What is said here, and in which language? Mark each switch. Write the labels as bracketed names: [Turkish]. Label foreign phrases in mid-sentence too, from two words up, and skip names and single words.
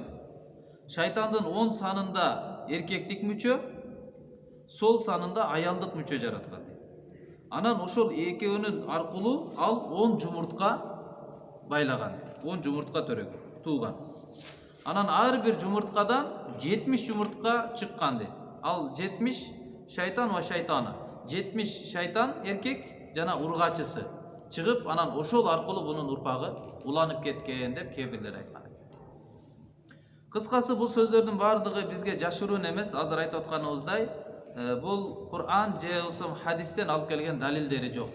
[Kyrgyz] Шайтандын 10 санында эркектик мүчө, сол санында аялдык мүчө жараткан дейт. Анан ошол экөөнүн аркылуу ал 10 жумуртка байлаган дейт. 10 жумуртка тууган. Анан ар бир жумурткадан 70 жумуртка чыккан дейт. Ал 70 шайтан ва шайтаны. 70 шайтан эркек жана ургачысы чыгып, анан ошол аркылуу бунун урпагы уланып кеткен деп кээ бирлер айткан. Кыскасы бул сөздөрдүн бардыгы бизге жашыруун эмес, азыр айтып атканыбыздай, бул Кур'ан же болсо хадистен алып келген далилдери жок.